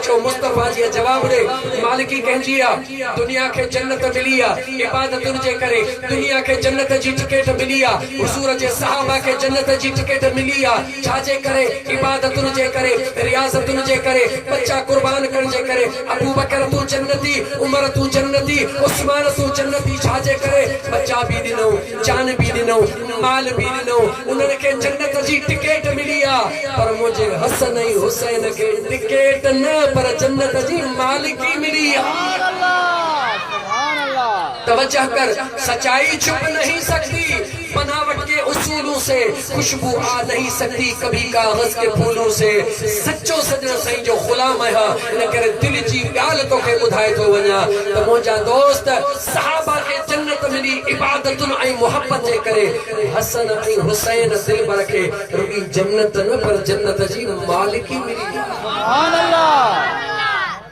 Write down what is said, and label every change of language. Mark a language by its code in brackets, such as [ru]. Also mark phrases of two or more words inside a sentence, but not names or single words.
[sd] चओ मुस्तफ़ा जी जवाब ॾे मालिकी कंहिंजी आहे? दुनिया खे जन्नत मिली आहे इबादतुनि जे करे। दुनिया खे जन्नत जी टिकट मिली आहे। हुजूर जे सहाबा खे जन्नत जी टिकट मिली आहे। छाजे करे? इबादतुनि जे करे रियाज़तुनि जे करे बच्चा कुर्बान करण जे करे। अबू बकर तू जन्नती उमर तू जन्नती उस्मान तू जन्नती। छाजे करे? बच्चा भी ॾिनो जान भी ॾिनो माल भी ॾिनो उन्हनि खे जन्नत जी टिकट मिली आहे। पर मुंहिंजे हसन ऐं हुसैन खे टिकट न पर जन्नत जी मालिकी मिली आहे। [ur] توجہ کر سچائی چھپ نہیں سکتی بناوٹ کے اصولوں سے. خوشبو آ نہیں سکتی کبھی کاغذ کے پھولوں سے. [sd] सच्चो सजण साईं जो गुलाम है इन करे दिल जी ॻाल्हि तोखे ॿुधाए थो वञा त मुंहिंजा दोस्त सहाबा खे जन्नत मिली इबादतुनि ऐं मुहबत जे करे। हसन ऐं हुसैन दिलबर खे रुॻी जन्नत न पर जन्नत जी मालिकी मिली।